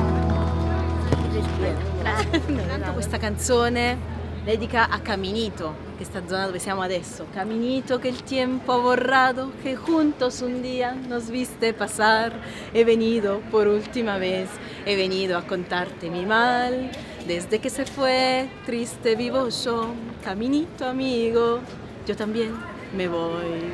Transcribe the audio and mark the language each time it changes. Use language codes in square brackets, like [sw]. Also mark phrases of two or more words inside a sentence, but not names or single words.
[it] Questa canzone dedica a Caminito, questa zona dove siamo adesso. [es] Caminito que el tiempo ha borrado, que juntos un día nos viste pasar. He venido por última vez, he venido a contarte mi mal. Desde que se fue, triste vivo yo. Caminito amigo, yo también me voy.